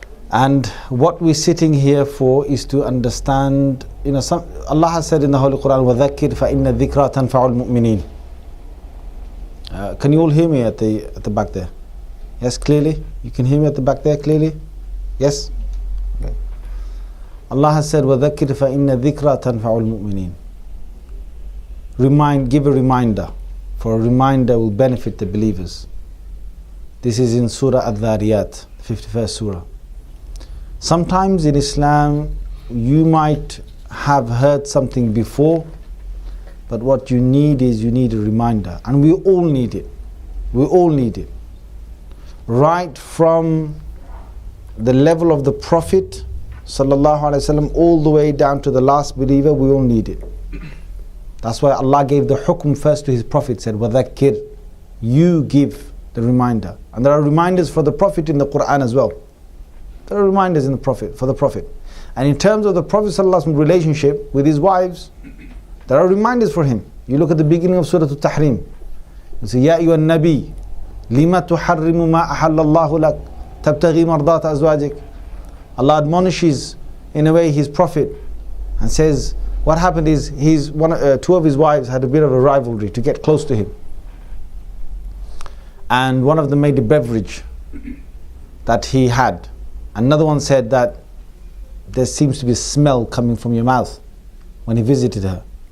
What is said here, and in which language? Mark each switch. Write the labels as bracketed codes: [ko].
[en] And what we're sitting here for is to understand, Allah has said in the Holy Quran, [ar] وَذَكِّرْ فَإِنَّ الذِّكْرَى تَنْفَعُ الْمُؤْمِنِينَ. [en] Can you all hear me at the back there? Yes, clearly? You can hear me at the back there clearly? Yes? Okay. Allah has said, [ar] وَذَكِّرْ فَإِنَّ الذِّكْرَى تَنْفَعُ الْمُؤْمِنِينَ. [en] Give a reminder, for a reminder will benefit the believers. This is in Surah Al-Dhariyat, 51st Surah. Sometimes in Islam, you might have heard something before, but what you need is a reminder. And we all need it. We all need it. Right from the level of the Prophet, sallallahu alaihi wasallam, all the way down to the last believer, we all need it. That's why Allah gave the hukm first to His Prophet, said, وَذَكِّرْ. You give the reminder. And there are reminders for the Prophet in the Quran as well. There are reminders in the Prophet, for the Prophet. And in terms of the Prophet's relationship with his wives, there are reminders for him. You look at the beginning of Surah Al-Tahrim. You say, [ar] يَا أَيُّهَا النَّبِيُّ لِمَ تُحَرِّمُ مَا أَحَلَّ اللَّهُ لَكَ تَبْتَغِي مَرْضَاتَ أَزْوَاجِكَ. [en] Allah admonishes in a way His Prophet and says, what happened is two of his wives had a bit of a rivalry to get close to him. And one of them made a beverage that he had. Another one said that there seems to be a smell coming from your mouth when he visited her.